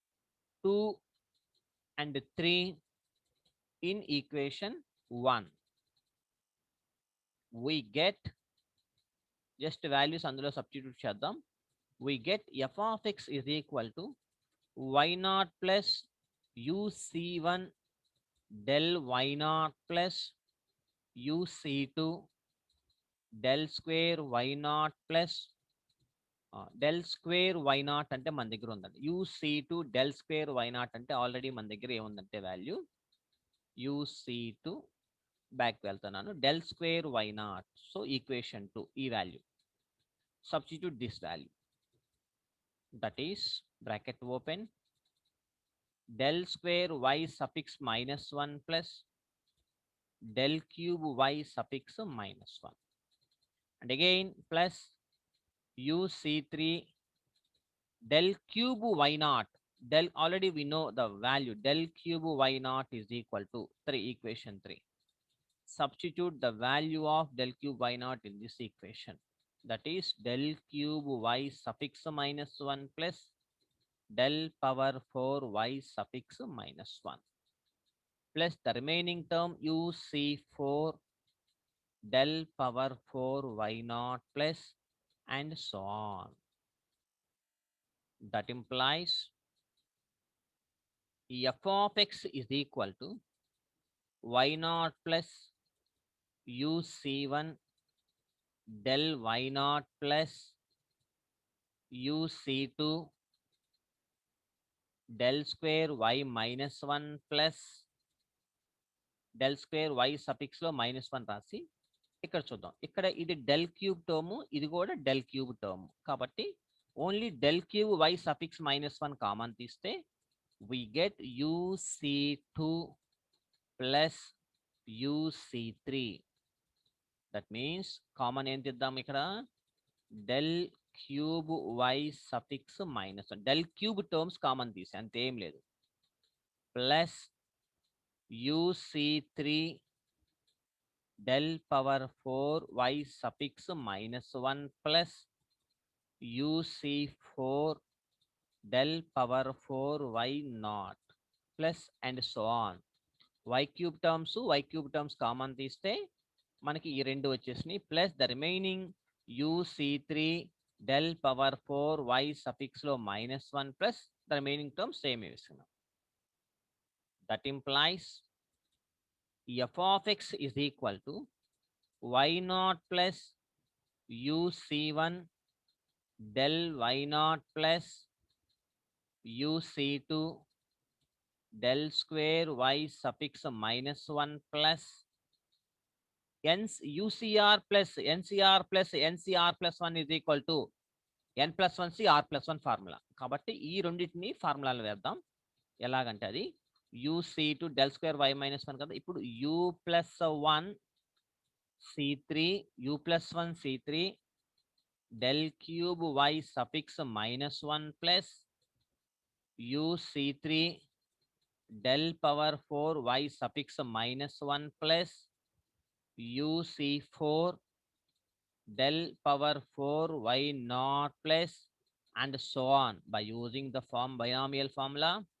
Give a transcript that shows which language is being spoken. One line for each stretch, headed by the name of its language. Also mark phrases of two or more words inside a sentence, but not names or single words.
English: 2 and 3 in equation 1. we get just values అందులో substitute చేద్దాం. We get f of x is equal to y naught plus uc1 del y naught plus uc2 del square y naught plus del square y naught
Telugu: అంటే మన దగ్గర ఉందండి.
English: uc2 del square y naught
Telugu: అంటే ఆల్రెడీ మన దగ్గర ఏముందంటే వాల్యూ uc2 బ్యాక్ వెళ్తున్నాను.
English: del square y naught, so equation 2 ఈ వాల్యూ, substitute this value, that is bracket open del square y suffix minus 1 plus del cube y suffix minus 1, and again plus uc3 del cube y naught, del already we know the value, del cube y naught is equal to 3, equation 3. Substitute the value of del cube y naught in this equation, that is del cube y suffix minus 1 plus del power 4 y suffix minus 1 plus the remaining term uc4 del power 4 y naught plus and so on. That implies f of x is equal to y naught plus uc1 del y naught plus uc2 del square y minus 1 plus del square y suffix లో -1
Telugu: రాసి ఇక్కడ చూద్దాం. ఇక్కడ ఇది
English: del cube term,
Telugu: ఇది కూడా
English: del cube term,
Telugu: కాబట్టి
English: only del cube y suffix -1 common
Telugu: తీస్తే
English: we get uc2 plus uc3. that means common
Telugu: ఏం తీద్దాం ఇక్కడ,
English: del cube y suffix -1, del cube terms common
Telugu: తీసి అంతేం లేదు,
English: plus uc3 del power 4 y suffix -1 plus uc4 del power 4 y naught plus and so on. y cube terms
Telugu: కామన్ తీస్తే మనకి ఈ రెండు వచ్చేసినాయి,
English: plus the remaining uc3 del power 4 y suffix
Telugu: లో
English: -1 plus the remaining terms same
Telugu: వేసుకున్నాం.
English: that implies f of x is equal to y naught plus uc1 del y naught plus uc2 del square y suffix -1 plus ucr plus ncr plus 1 is equal to n plus 1 c r plus 1 ఫార్ములా.
Telugu: కాబట్టి ఈ రెండింటిని ఫార్ములాలు వేద్దాం. ఎలాగంటే అది
English: uc2 del square y minus 1
Telugu: కదా, ఇప్పుడు
English: u plus 1 c3 u plus 1 c3 del cube y suffix -1 plus uc3 del power 4 y suffix -1 plus uc4 del power 4 y naught plus and so on by using the binomial formula